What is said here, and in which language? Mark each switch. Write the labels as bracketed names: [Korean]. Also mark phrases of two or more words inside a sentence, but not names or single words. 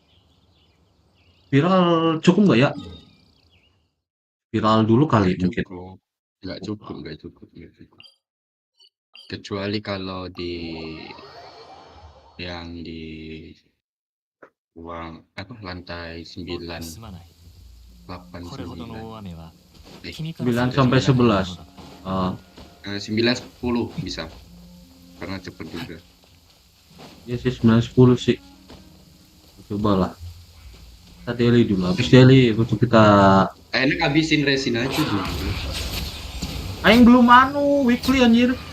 [Indonesian] Viral cukup nggak ya? Viral dulu kali Nggak mungkin. cukup, nggak cukup. Kecuali kalau yang di ruang apa lantai 9, [Japanese] すまない [Indonesian] 8, [Japanese] これほどの [Indonesian] 9, [Japanese] 大雨は [Indonesian] eh, [Japanese] 君から [Indonesian] 9 [Japanese] すると [Indonesian] sampai 9, 11. [Japanese] のだ [Indonesian] Ah, 9, 10 bisa karena cepet juga. ya sih 9-10 sih. Cobalah. Kita daily dulu. Habis daily untuk kita. Enak habisin resin aja dulu. Aing belum weekly anjir.